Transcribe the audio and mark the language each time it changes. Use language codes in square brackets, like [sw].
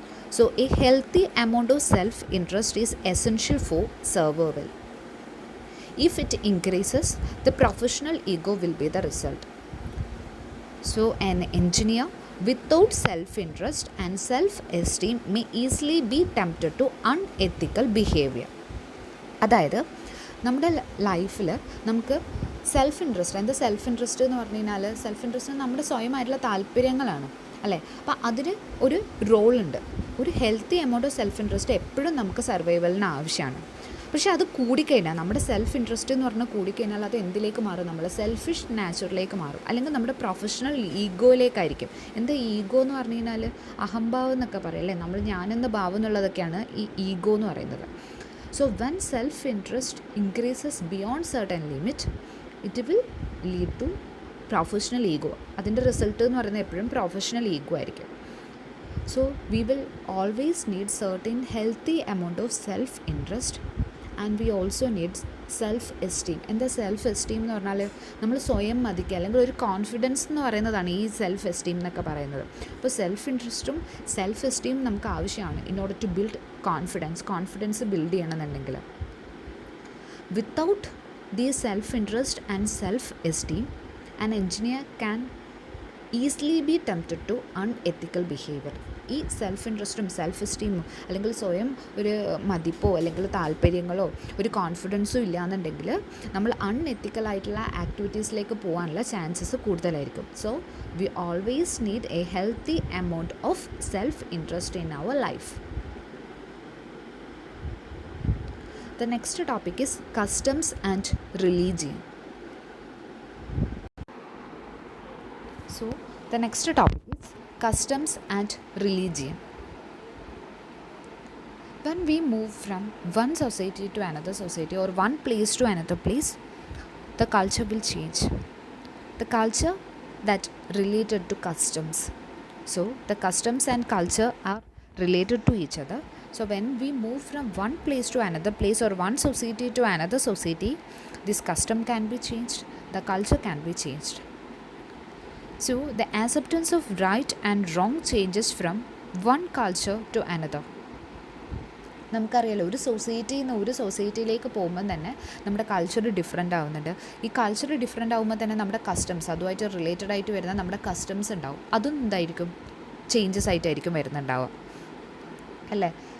[en] So, a healthy amount of self-interest is essential for survival. If it increases, the professional ego will be the result. So, an engineer without self-interest and self-esteem may easily be tempted to unethical behavior. [ml] അതായത് നമ്മുടെ ലൈഫിൽ നമുക്ക് self interest, എന്താ self interest എന്ന് പറഞ്ഞു കഴിഞ്ഞാൽ self interest നമ്മുടെ സ്വയമായിട്ടുള്ള താല്പര്യങ്ങളാണ് അല്ലേ. അപ്പോൾ അതിന് ഒരു റോളുണ്ട്. ഒരു [en] healthy amount of self interest [ml] എപ്പോഴും നമുക്ക് സർവൈവലിന് ആവശ്യമാണ്. പക്ഷേ അത് കൂടിക്കഴിഞ്ഞാൽ, നമ്മുടെ സെൽഫ് ഇൻട്രസ്റ്റ് എന്ന് പറഞ്ഞാൽ കൂടിക്കഴിഞ്ഞാൽ അത് എന്തിലേക്ക് മാറും? നമ്മൾ സെൽഫിഷ് നാച്ചറിലേക്ക് മാറും, അല്ലെങ്കിൽ നമ്മുടെ പ്രൊഫഷണൽ ഈഗോയിലേക്കായിരിക്കും. എന്താ ഈഗോ എന്ന് പറഞ്ഞു കഴിഞ്ഞാൽ അഹംഭാവം എന്നൊക്കെ പറയും അല്ലേ. നമ്മൾ ഞാനെന്ന ഭാവം എന്നുള്ളതൊക്കെയാണ് ഈ ഈഗോ എന്ന് പറയുന്നത്. [en] So when self-interest increases beyond certain limit, it will lead to professional ego. [ml] അതിൻ്റെ റിസൾട്ട് എന്ന് പറയുന്നത് എപ്പോഴും പ്രൊഫഷണൽ ഈഗോ ആയിരിക്കും. [en] So we will always need certain healthy amount of self-interest and we also need self-esteem. [ml] എന്താ self esteem എന്ന് പറഞ്ഞാൽ നമ്മൾ സ്വയം മതിക്കുക അല്ലെങ്കിൽ ഒരു കോൺഫിഡൻസ് എന്ന് പറയുന്നതാണ് ഈ സെൽഫ് എസ്റ്റീം എന്നൊക്കെ പറയുന്നത്. അപ്പോൾ സെൽഫ് ഇൻട്രസ്റ്റും സെൽഫ് എസ്റ്റീം നമുക്ക് ആവശ്യമാണ് [en] in order to build confidence [ml] build ചെയ്യണമെന്നുണ്ടെങ്കിൽ. [en] Without the self interest and self esteem an engineer can easily be tempted to unethical behaviour. [ml] ഈ സെൽഫ് ഇൻട്രസ്റ്റും സെൽഫ് എസ്റ്റീമും അല്ലെങ്കിൽ സ്വയം ഒരു മതിപ്പോ അല്ലെങ്കിൽ താല്പര്യങ്ങളോ ഒരു കോൺഫിഡൻസും ഇല്ലയെന്നുണ്ടെങ്കിൽ നമ്മൾ അൺഎത്തിക്കലായിട്ടുള്ള ആക്ടിവിറ്റീസിലേക്ക് പോകാനുള്ള ചാൻസസ് കൂടുതലായിരിക്കും. [en] So we always need a healthy amount of self interest in our life. The next topic is customs and religion. So the next topic is customs and religion. When we move from one society to another society or one place to another place, the culture will change. The culture that related to customs. So the customs and culture are related to each other. So when we move from one place to another place or one society to another society, this custom can be changed, the culture can be changed. So the acceptance of right and wrong changes from one culture to another. [ml] നമുക്കറിയാലോ, ഒരു സൊസൈറ്റിയിൽ നിന്ന് ഒരു സൊസൈറ്റിയിലേക്ക് പോകുമ്പോൾ തന്നെ നമ്മുടെ culture different ആവുന്നുണ്ട്. ഈ കൾച്ചർ ഡിഫറെൻ്റ് ആകുമ്പോൾ തന്നെ നമ്മുടെ കസ്റ്റംസ്, അതുമായിട്ട് റിലേറ്റഡ് ആയിട്ട് വരുന്ന നമ്മുടെ കസ്റ്റംസ് ഉണ്ടാവും, അതും എന്തായിരിക്കും ചേഞ്ചസ് ആയിട്ടായിരിക്കും വരുന്നുണ്ടാവുക അല്ലേ.